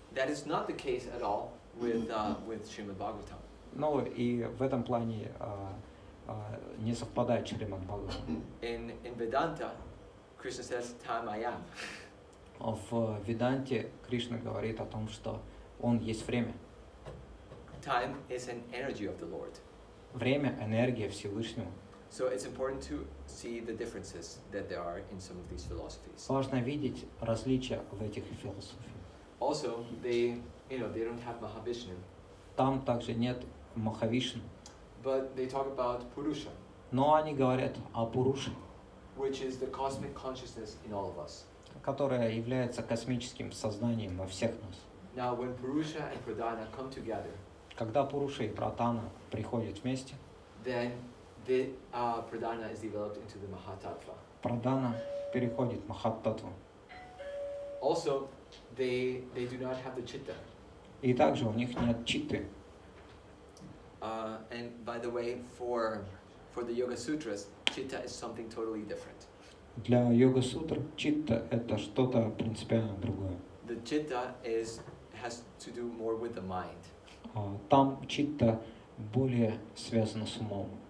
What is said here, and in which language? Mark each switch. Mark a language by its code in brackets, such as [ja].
[en] That is not the case at all with Srimad Bhagavatam. [ru] Ну и в этом плане не совпадает Шримад Бхагаватам. [en] In Vedanta, Krishna says, "Tam I am." [ru] В Веданте Кришна говорит о том, что он есть время. [en] Time is an energy of the Lord. [ru] Время – энергия Всевышнего. [en] So it's important to see the differences that there are in some of these philosophies. [ru] Важно видеть различия в этих философиях. [en] Also, they don't have Mahavishnu, [ru] Там также нет Махавишну, [en] but they talk about Purusha, [ru] но они говорят о Пуруше, [en] which is the cosmic consciousness in all of us. [ru] которая является космическим сознанием во всех нас. [en] Now, when Purusha and Pradhana come together, [ru] Когда Пуруша и Пратана приходят вместе, [en] then the Pradhana is developed into the Mahatattva. [ru] Прадана переходит в Махаттатву. [en] Also, they do not have the Chitta. [ru] И также у них нет читты. [en] And by the way, for the Yoga Sutras, chitta is something totally different. [ru] Для йога-сутр читта это что-то принципиально другое. [en] The chitta has to do more with the mind. [ru] Там читта более связана с умом.